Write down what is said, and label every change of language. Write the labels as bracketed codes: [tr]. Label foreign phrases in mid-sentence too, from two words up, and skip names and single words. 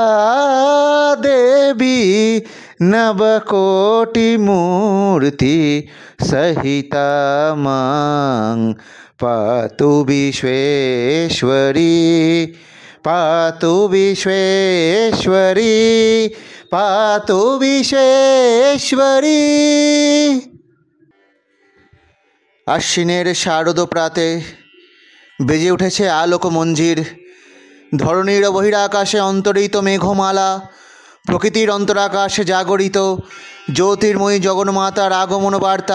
[sa] देवी नवकोटिमूर्ति सहिता मां पातु विश्वेश्वरी पातु विश्वेश्वरी पातु विश्वेश्वरी। [bn] আশ্বিনের শারদ প্রাতে বেজে উঠেছে আলোক মঞ্জির। ধরণীর বহিরাকাশে অন্তরিত মেঘমালা, প্রকৃতির অন্তরাকাশে জাগরিত জ্যোতির্ময়ী জগন্মাতার আগমন বার্তা।